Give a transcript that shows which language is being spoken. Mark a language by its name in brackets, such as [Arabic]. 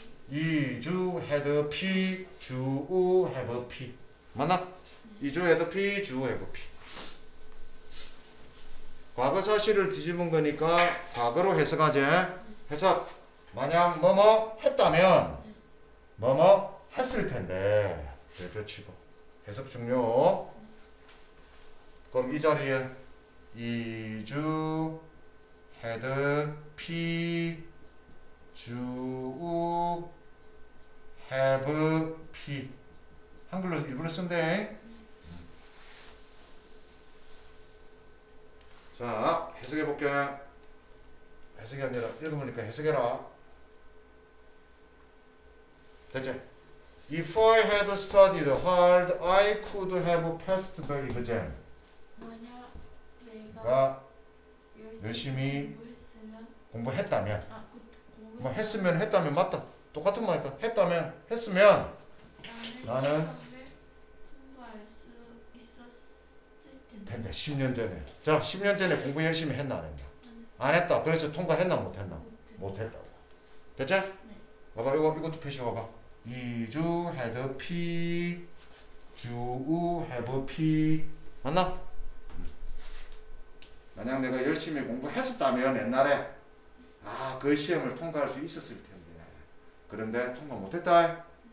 [Korean] 이주 had P 주 have P 맞나? 이주 had P 주 have P. 과거 사실을 뒤집은 거니까 과거로 해석하지. 해석. 만약 뭐뭐 했다면 뭐뭐 했을 텐데. 대표 치고. 해석 중요. 그럼 이 자리에 이주 had P 주 have P 한글로 일부러 쓴대. 자, 해석해 볼게. 해석이 아니라 읽어보니까 해석해라. 됐지? [English] If I had studied hard, I could have passed the exam. [Korean] 만약 내가 가 열심히 공부했으면 공부했다면 뭐 했으면 맞다. 똑같은 말이다. 했으면 나는 시험을 통과할 수 있었을 텐데. 된다. 10년 전에. 자, 10년 전에 공부 열심히 했나 안 했나? 안 했다. 그래서 통과했나 못 했나? 못 했다고. 됐지? 네. 봐봐. 이것도 표시 봐봐. 이주 had P 주 have P 맞나? 만약 내가 열심히 공부했었다면 옛날에 그 시험을 통과할 수 있었을 텐데 그런데 통과 못했다.